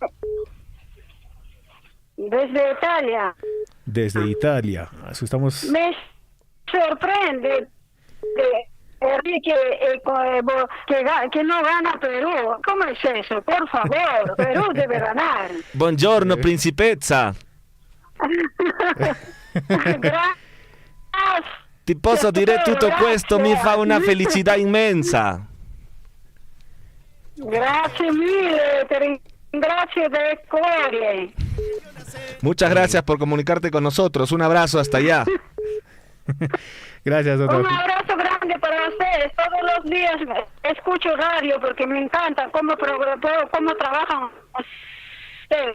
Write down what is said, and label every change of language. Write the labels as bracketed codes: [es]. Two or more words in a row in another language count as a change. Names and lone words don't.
[es] Desde Italia. Desde Italia. Asustamos. Me sorprende que no gana Perú. ¿Cómo es eso? Por favor, Perú debe ganar. [it] Buongiorno, principessa. [es] Gracias. [it] Ti posso dire tutto questo, mi fa una felicità inmensa. [es] Gracias mille, gracias [it] de cuore. [es] Muchas gracias por comunicarte con nosotros. Un abrazo hasta allá. Gracias, doctor. Un abrazo grande para ustedes. Todos los días escucho radio porque me encanta cómo trabajan ustedes.